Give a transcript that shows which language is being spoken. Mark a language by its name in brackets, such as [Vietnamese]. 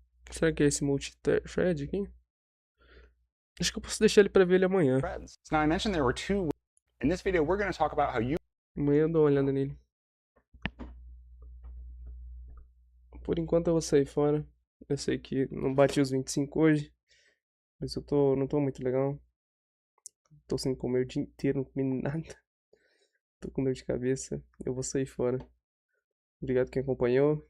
[Portuguese] Será que é esse multi-thread aqui? Acho que eu posso deixar ele pra ver ele amanhã. [English] Now I mentioned there were two. In this video, we're going to talk about how you. [Portuguese] Amanhã eu dou uma olhada nele. Por enquanto eu vou sair fora. Eu sei que não bati os 25 hoje. Mas não tô muito legal. Tô sem comer o dia inteiro, não comi nada. Tô com dor de cabeça. Eu vou sair fora. Obrigado quem acompanhou.